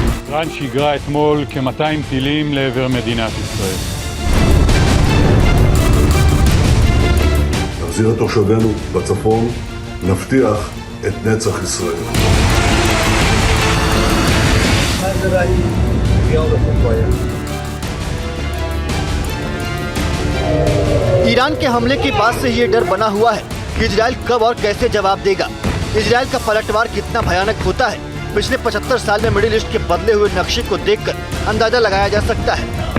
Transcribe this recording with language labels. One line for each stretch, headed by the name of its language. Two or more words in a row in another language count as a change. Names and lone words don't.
Hebrew: איראן שיגרה אתמול כ-200 טילים לעבר מדינת ישראל. נחזיר את תושבינו בצפון, נבטיח את נצח ישראל.
Hindi: ईरान के हमले के बाद से ये डर बना हुआ है कि इजराइल कब और कैसे जवाब देगा। इजराइल का पलटवार कितना भयानक होता है, पिछले 75 साल में मिडिल ईस्ट के बदले हुए नक्शे को देखकर अंदाजा लगाया जा सकता है।